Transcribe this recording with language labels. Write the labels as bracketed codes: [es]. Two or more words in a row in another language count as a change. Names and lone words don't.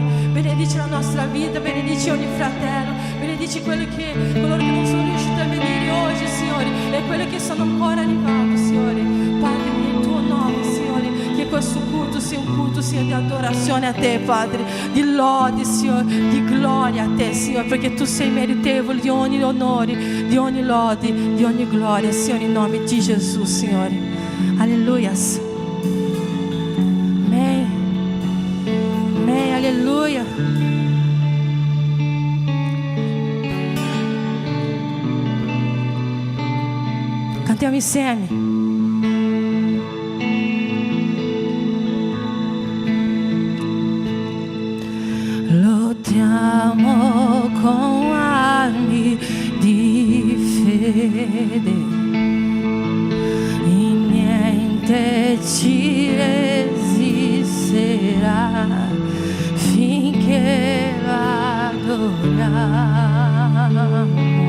[it] Benedici la nostra vita, benedici ogni fratello, benedici coloro che non sono riusciti a venire oggi, Signore, e quelli che sono ancora arrivati, Signore, Padre, nel tuo nome, Signore, che questo culto sia un culto sia di adorazione a te, Padre, di lode, Signore, di gloria a te, Signore, perché tu sei meritevole di ogni onore, di ogni lode, di ogni gloria, Signore, in nome di Gesù, Signore. Alleluia. Amém. Amém. Aleluia. Cantiamo insieme. Lottiamo con armi di fede, in niente ci resisterà finché l'adoriamo.